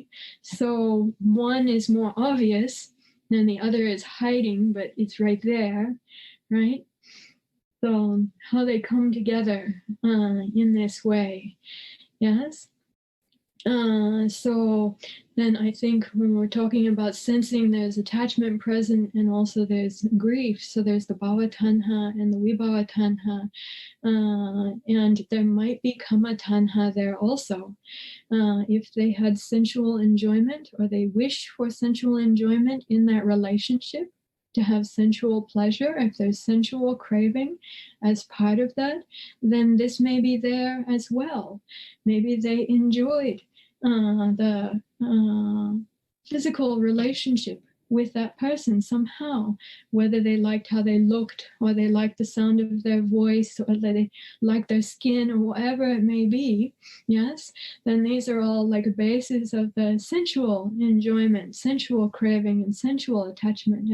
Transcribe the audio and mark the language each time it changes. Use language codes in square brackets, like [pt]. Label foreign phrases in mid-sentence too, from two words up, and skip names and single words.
[en] So one is more obvious than the other is hiding, but it's right there, right? So how they come together in this way, yes? So then I think when we're talking about sensing, there's attachment present and also there's grief. So there's the [pi] bhava tanha [en] and the [pi] vibhava tanha, [en] and there might be [pi] kama tanha [en] there also. If they had sensual enjoyment or they wish for sensual enjoyment in that relationship, to have sensual pleasure, if there's sensual craving as part of that, then this may be there as well. Maybe they enjoyed the physical relationship with that person somehow, whether they liked how they looked, or they liked the sound of their voice, or they liked their skin, or whatever it may be, yes, then these are all like bases of the sensual enjoyment, sensual craving, and sensual attachment.